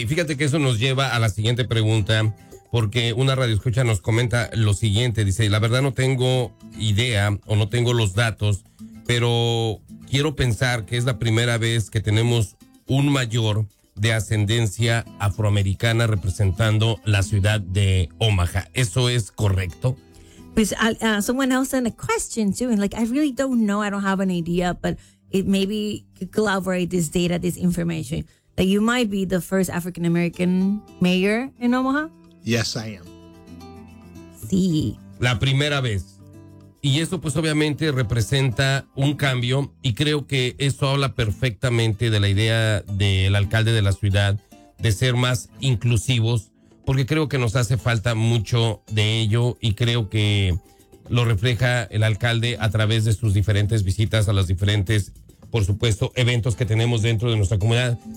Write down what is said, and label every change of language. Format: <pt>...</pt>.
<es>Y fíjate que eso nos lleva a la siguiente pregunta, porque una radioescucha nos comenta lo siguiente. Dice, la verdad no tengo idea o no tengo los datos, pero quiero pensar que es la primera vez que tenemos un mayor de ascendencia afroamericana representando la ciudad de Omaha. ¿Eso es correcto?</es> <en>Pues someone else sent a question too, and like I really don't know, I don't have an idea, but it maybe corroborate this data, this information that you might be the first African American mayor in Omaha. Yes, I am.</en> <es>Sí. La primera vez. Y eso pues obviamente representa un cambio, y creo que eso habla perfectamente de la idea del alcalde de la ciudad de ser más inclusivos, porque creo que nos hace falta mucho de ello, y creo que lo refleja el alcalde a través de sus diferentes visitas a los diferentes, por supuesto, eventos que tenemos dentro de nuestra comunidad.</es>